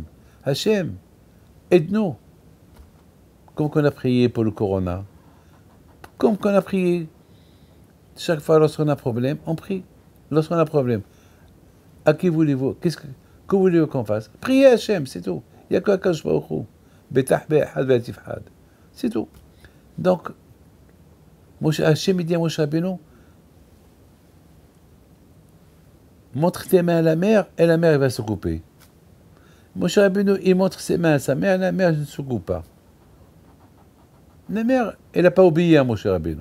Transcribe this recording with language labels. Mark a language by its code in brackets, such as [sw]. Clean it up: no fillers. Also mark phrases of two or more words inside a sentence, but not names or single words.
[fr] Hachem, aide-nous. Comme qu'on a prié pour le corona. Comme qu'on a prié chaque fois lorsqu'on a un problème, on prie. lorsqu'on a un problème, à qui voulez-vous, que voulez-vous qu'on fasse? Priez à Hachem, c'est tout. Il n'y a qu' [he] הקדוש ברוך הוא. Betah be'ahad ve'atifhad. [fr] C'est tout. Donc, Hachem, il dit à Moshe Rabbeinu, montre tes mains à la mer, et la mer, elle va se couper. Moshe Rabbeinu, il montre ses mains à sa mère, et la mer ne se coupe pas. La mère, elle n'a pas obéi à Moshe Rabbeinu.